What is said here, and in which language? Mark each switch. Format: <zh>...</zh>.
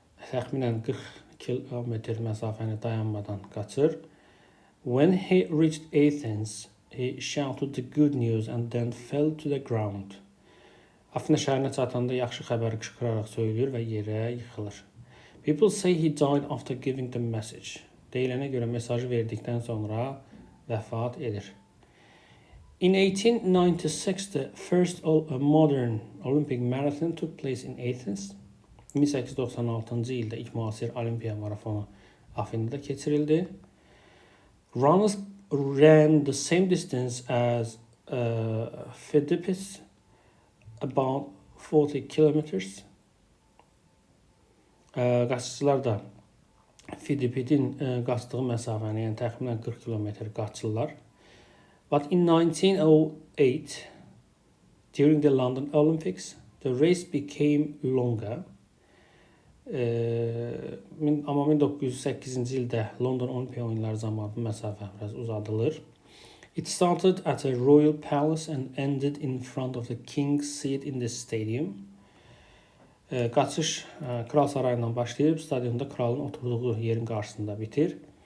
<az>Təxminən 40 kilometr məsafəni dayanmadan qaçır.</az> <en>When he reached Athens, he shouted the good news and then fell to the ground.</en> <az>Afina şəhərinə çatanda yaxşı xəbəri qışqıraraq söylüyor və yerə yıxılır.</az> <en>People say he died after giving the message.</en> <az>Deyilənə görə mesajı verdikdən sonra vəfat edir.</az> <en>In 1896, the first modern Olympic marathon took place in Athens.</en> <az>1896-cı ildə ilk müasir Olimpiya marafonu Afinada keçirildi.</az> <en>Runners ran the same distance as Pheidippids, about 40 kilometers.</en> <az>Qaçışçılar da Pheidipidin qaçdığı məsafəni, yəni təxminən 40 kilometr qaçırlar.</az> <en>But in 1908, during the London Olympics, the race became longer.</en> <az>Amma 1908-ci ildə London Olimpiya oyunları zamanı bu məsafə biraz uzadılır.</az> <en>It started at a royal palace and ended in front of the king's seat in the stadium.</en> <az>Qaçış kral sarayından başlayıb stadionda kralın oturduğu yerin qarşısında bitir.</az>